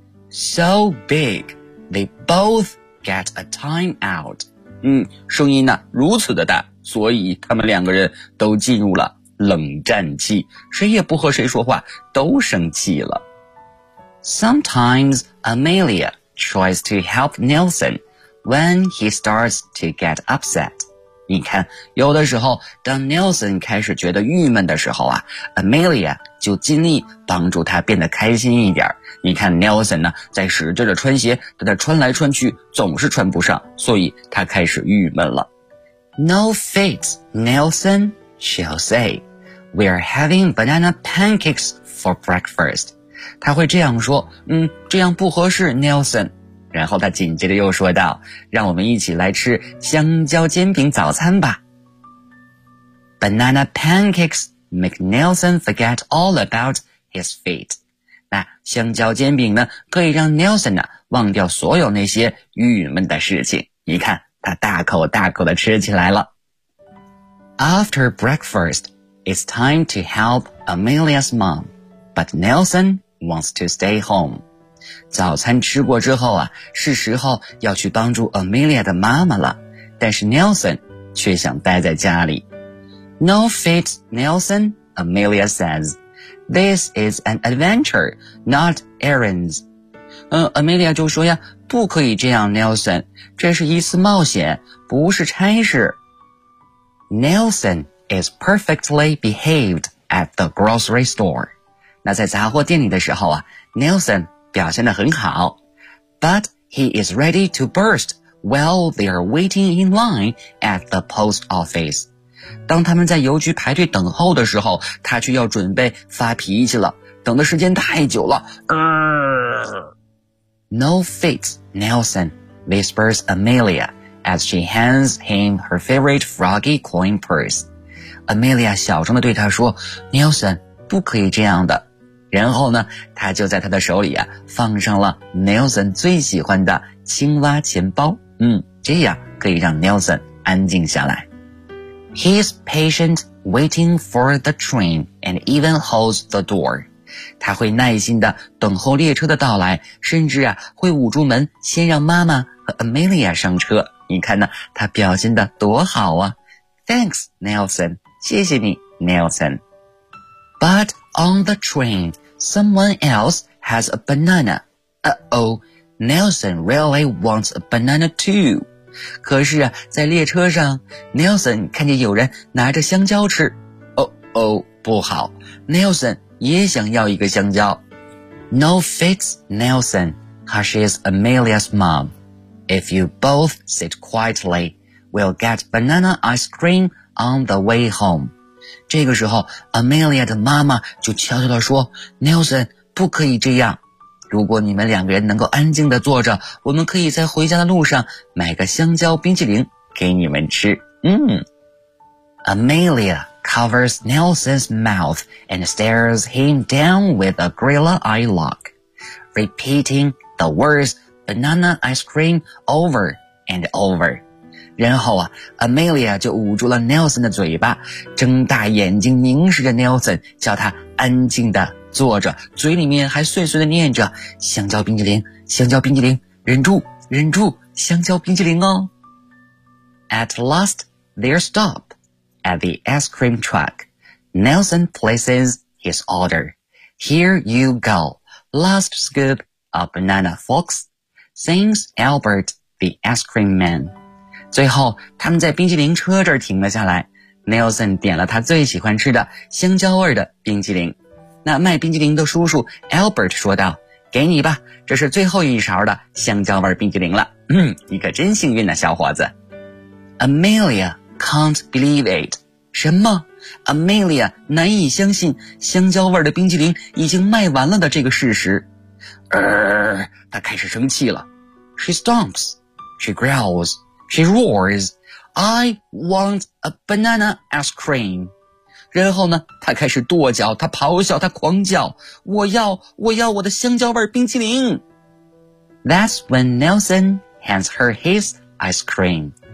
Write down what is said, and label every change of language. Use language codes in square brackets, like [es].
[en] So big, they both get a time out. [zh] 声音呢如此的大，所以他们两个人都进入了冷战气，谁也不和谁说话，都生气了。 [en] Sometimes Amelia tries to help Nelson when he starts to get upset. [zh] 你看，有的时候，当 Nelson 开始觉得郁闷的时候啊 ，Amelia 就尽力帮助他变得开心一点。你看 Nelson 呢，在使劲的穿鞋，在那穿来穿去，总是穿不上，所以他开始郁闷了。 [en] No fit, Nelson. She'll say, we're having banana pancakes for breakfast. [zh] 她会这样说，这样不合适 ,Nelson. 然后她紧接着又说道，让我们一起来吃香蕉煎饼早餐吧。 [en] Banana pancakes make Nelson forget all about his feet. [zh] 那香蕉煎饼呢，可以让 Nelson 呢，忘掉所有那些郁闷的事情。你看，她大口大口地吃起来了。 [en] After breakfast, it's time to help Amelia's mom, but Nelson wants to stay home. [zh] 早餐吃过之后啊，是时候要去帮助 Amelia 的妈妈了，但是 Nelson 却想待在家里。 [en] No fit, Nelson, Amelia says. This is an adventure, not errands. [zh] Amelia 就说呀，不可以这样 Nelson, 这是一次冒险，不是差事。 [en] Nelson is perfectly behaved at the grocery store. [zh] 那在杂货店里的时候啊 ,Nelson 表现得很好。 [en] But he is ready to burst while they are waiting in line at the post office. [zh] 当他们在邮局排队等候的时候，他却要准备发脾气了，等的时间太久了。 [en] No fit, Nelson, whispers Amelia. As she hands him her favorite froggy coin purse. [zh] Amelia 小声地对他说 Nelson 不可以这样的。然后呢他就在他的手里啊放上了 Nelson 最喜欢的青蛙钱包。这样可以让 Nelson 安静下来。 [en] He's patient waiting for the train and even holds the door. [zh] 他会耐心地等候列车的到来，甚至啊会捂住门先让妈妈和 Amelia 上车。你看呢他表现得多好啊。 [en] Thanks, Nelson. [zh] 谢谢你 [en] ,Nelson. But on the train, someone else has a banana. Uh-oh, Nelson really wants a banana too. [zh] 可是啊在列车上 ,Nelson 看见有人拿着香蕉吃。Uh-oh, 不好。 Nelson 也想要一个香蕉。 [en] No fix Nelson, Hush is Amelia's mom. If you both sit quietly, we'll get banana ice cream on the way home. [zh] 这个时候 Amelia 的妈妈就悄悄地说， Nelson 不可以这样，如果你们两个人能够安静地坐着，我们可以在回家的路上买个香蕉冰淇淋给你们吃。嗯。 [en] Amelia covers Nelson's mouth and stares him down with a gorilla eye look, repeating the words banana ice cream over and over. [zh] 然后啊， Amelia 就捂住了 Nelson 的嘴巴，睁大眼睛凝视着 Nelson， 叫他安静地坐着，嘴里面还碎碎地念着香蕉冰淇淋，香蕉冰淇淋，忍住，忍住，香蕉冰淇淋哦。 [en] At last, they stop at the ice cream truck. Nelson places his order. Here you go, last scoop of banana, folks, sings Albert, the ice cream man. [zh] 最后，他们在冰淇淋车这儿停了下来。Nelson 点了他最喜欢吃的香蕉味的冰淇淋。那卖冰淇淋的叔叔 Albert 说道，给你吧，这是最后一勺的香蕉味冰淇淋了。嗯，你可真幸运啊，小伙子。 [en] Amelia can't believe it. [zh] 什么？ Amelia 难以相信香蕉味的冰淇淋已经卖完了的这个事实。她开始生气了。 [en] She stomps. She growls. She roars. I want a banana ice cream. [zh] 然后呢，她开始跺脚，她咆哮，她狂叫，我要，我要我的香蕉味冰淇淋。 [en] That's when Nelson hands her his ice cream.